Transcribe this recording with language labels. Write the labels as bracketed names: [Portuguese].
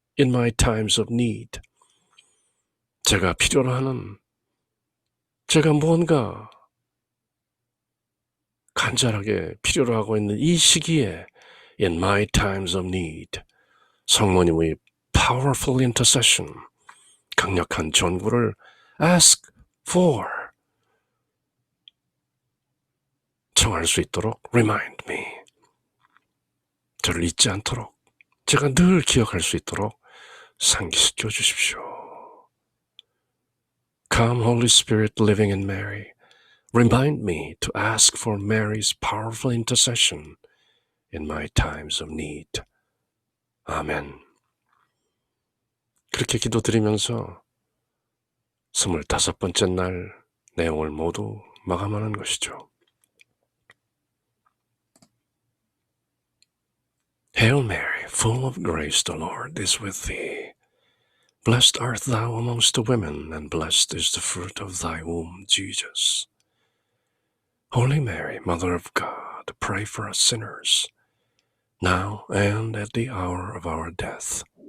[English] In my times of need, [Korean] 제가 필요로 하는, 제가 무언가 간절하게 필요로 하고 있는 이 시기에 [English] In my times of need, [Korean] 성모님의 [English] powerful intercession, [Korean] 강력한 전구를 [English] ask for, [Korean] 청할 수 있도록 [English] remind me, [Korean] 저를 잊지 않도록, 제가 늘 기억할 수 있도록 상기시켜 주십시오. [English] Come Holy Spirit living in Mary, remind me to ask for Mary's powerful intercession in my times of need. [Korean] 아멘. 그렇게 기도드리면서 25번째 날 내용을 모두 마감하는 것이죠. [English] Hail Mary, full of grace, the Lord is with thee. Blessed art thou amongst the women, and blessed is the fruit of thy womb, Jesus. Holy Mary, Mother of God, pray for us sinners, now and at the hour of our death.